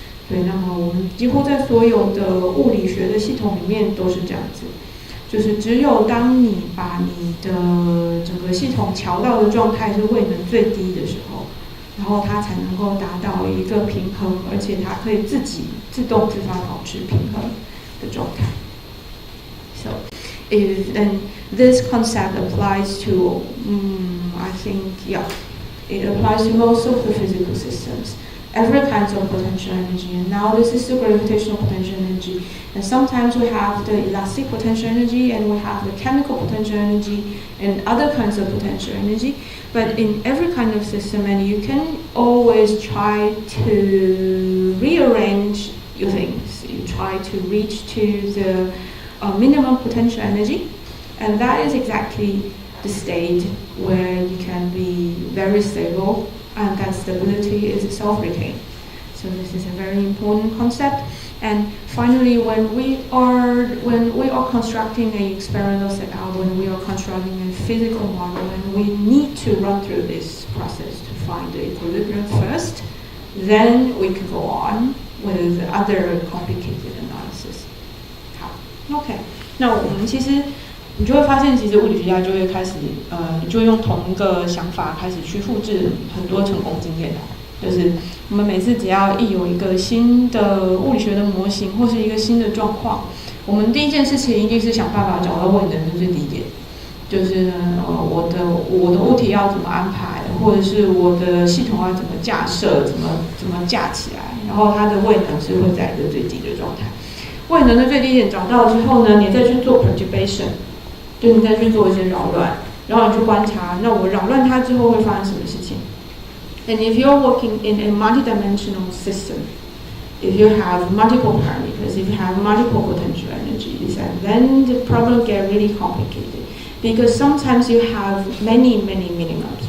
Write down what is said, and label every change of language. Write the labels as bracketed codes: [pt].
[zh] 对，那么我们几乎在所有的物理学的系统里面都是这样子，就是只有当你把你的整个系统调到的状态是位能最低的时候，然后它才能够达到一个平衡，而且它可以自己自动自发保持平衡的状态。 [en] So, and this concept applies to, I think, it applies to most of the physical systems. Every kind of potential energy, and now this is the gravitational potential energy, and sometimes we have the elastic potential energy, and we have the chemical potential energy, and other kinds of potential energy. But in every kind of system, and you can always try to rearrange your things. You try to reach to the minimum potential energy, and that is exactly the state where you can be very stable, and that stability is self-retained. So this is a very important concept. And finally, when we are constructing an experimental setup, when we are constructing a physical model, and we need to run through this process to find the equilibrium first, then we can go on with other complicated analysis. [zh] 好 ，OK， 那我们其实你就会发现，其实物理学家就会开始，就会用同一个想法开始去复制很多成功经验。就是我们每次只要一有一个新的物理学的模型或是一个新的状况，我们第一件事情一定是想办法找到位能的最低点。就是我的物体要怎么安排，或者是我的系统要怎么架设，怎么架起来，然后它的位能是会在一个最低的状态。位能的最低点找到之后呢，你再去做 perturbation。就你再去做一些扰乱，然后你去观察，那我扰乱它之后会发生什么事情 [en] ？And if you're working in a multidimensional system, if you have multiple parameters, if you have multiple potential energies, and then the problem get really complicated because sometimes you have many minimums.